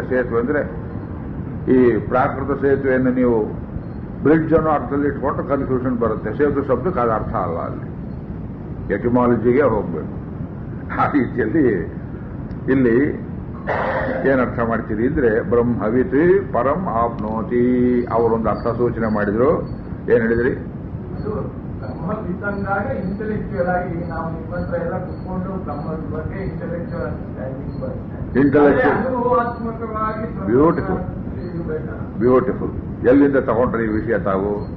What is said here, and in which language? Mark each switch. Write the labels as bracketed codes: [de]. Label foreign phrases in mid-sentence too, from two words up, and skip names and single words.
[kn] ಸೇತುವೆ ಅಂದ್ರೆ ಈ ಪ್ರಾಕೃತ ಸೇತುವೆಯನ್ನು ನೀವು ಬ್ರಿಡ್ಜ್ ಅನ್ನೋ ಅರ್ಥದಲ್ಲಿ ಇಟ್ಕೊಂಡು ಕನ್ಫ್ಯೂಷನ್ ಬರುತ್ತೆ. ಸೇತು ಶಬ್ದಕ್ಕೆ ಅದು ಅರ್ಥ ಅಲ್ಲ. ಅಲ್ಲಿ ಎಟಿಮಾಲಜಿಗೆ ಹೋಗ್ಬೇಕು. ಆ ರೀತಿಯಲ್ಲಿ ಇಲ್ಲಿ ಏನರ್ಥ ಮಾಡ್ತೀರಿ ಅಂದ್ರೆ [sa] ಬ್ರಹ್ಮವಿತ್ ಪರಂ ಆಪ್ನೋತಿ. [kn] ಅವರೊಂದು ಅರ್ಥ ಸೂಚನೆ ಮಾಡಿದ್ರು. ಏನ್ ಹೇಳಿದ್ರಿ? ಬ್ರಹ್ಮವಿತ್ತಂದಾಗ ಇಂಟೆಲೆಕ್ಚುಯಲ್ ಆಗಿ ನಾವು ನಿಮ್ಮತ್ರ ಎಲ್ಲ ಕುತ್ಕೊಂಡು ಬ್ರಹ್ಮದ ಬಗ್ಗೆ ಇಂಟೆಲೆಕ್ಚುಯಲ್ ಅನುಭವಾತ್ಮಕವಾಗಿ [en] beautiful beautiful. [kn] ಎಲ್ಲಿಂದ ತಗೊಂಡ್ರಿ ಈ ವಿಷಯ ತಾವು?